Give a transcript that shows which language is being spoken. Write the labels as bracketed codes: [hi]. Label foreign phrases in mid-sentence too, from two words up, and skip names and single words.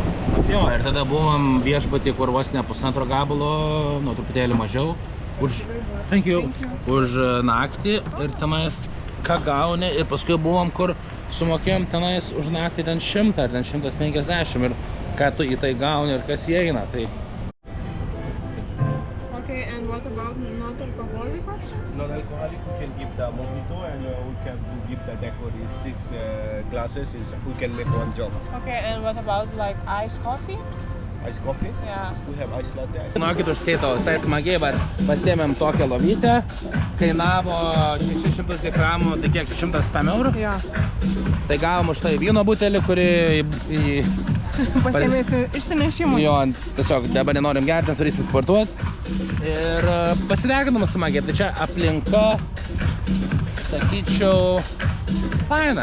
[lt] Jo, ir tada buvom viešbutį, kur vos ne 1,5 gabalo, truputėlį mažiau, už naktį ir tenais ką gauni ir paskui buvom, kur sumokėjom tenais už naktį ten 100 ar ten 150 ir ką tu į tai gauni ir kas įeina. Tai [en] Okay, and what about non-alcoholic options? Non-alcoholic, we can give the mojito and we can give the decor is 6 glasses, we can make 1 jog. Okay, and what about like iced coffee? Iced coffee? Yeah. We have iced latte. [lt] Žinokit, užskaitau visai smagiai, bet pasiėmėm tokią lovytę, kainavo 600 gramų, tai kiek, 105 eurų? Jo. Tai gavom už tai vyno butelį, kurį pasiėmėm išsinešimą. Jo, tiesiog dabar nenorim gerti, nes varysim sportuoti. Ir pasideginom smagiai, tai čia aplinka, sakyčiau, faina.